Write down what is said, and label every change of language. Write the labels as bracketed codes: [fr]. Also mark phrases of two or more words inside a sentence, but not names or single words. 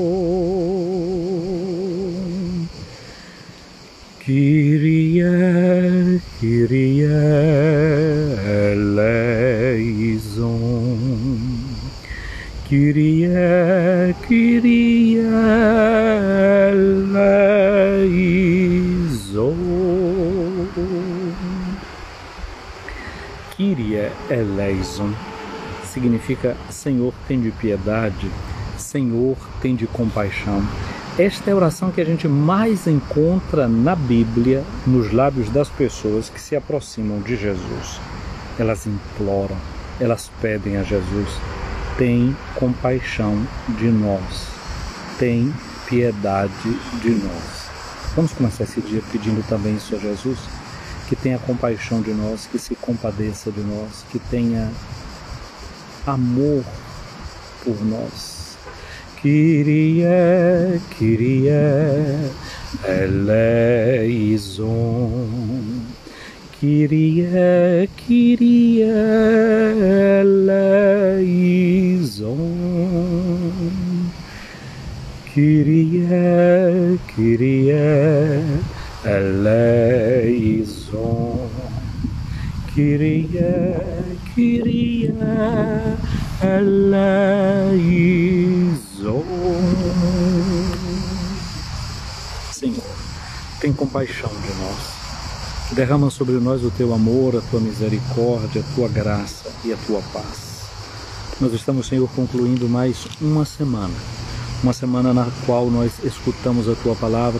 [el] Κύριε, Κύριε ἐλέησον. Κύριε, Κύριε ἐλέησον. Κύριε ἐλέησον [pt] significa Senhor, tende piedade, Senhor, tende compaixão. Esta é a oração que a gente mais encontra na Bíblia, nos lábios das pessoas que se aproximam de Jesus. Elas imploram, elas pedem a Jesus: tem compaixão de nós, tem piedade de nós. Vamos começar esse dia pedindo também isso a Jesus, que tenha compaixão de nós, que se compadeça de nós, que tenha amor por nós. [el] Κύριε, Κύριε ἐλέησον. Κύριε, Κύριε ἐλέησον. Κύριε, Κύριε ἐλέησον. Κύριε, Κύριε ἐλέησον. [pt] Senhor, tem compaixão de nós. Derrama sobre nós o teu amor, a tua misericórdia, a tua graça e a tua paz. Nós estamos, Senhor, concluindo mais uma semana na qual nós escutamos a tua palavra.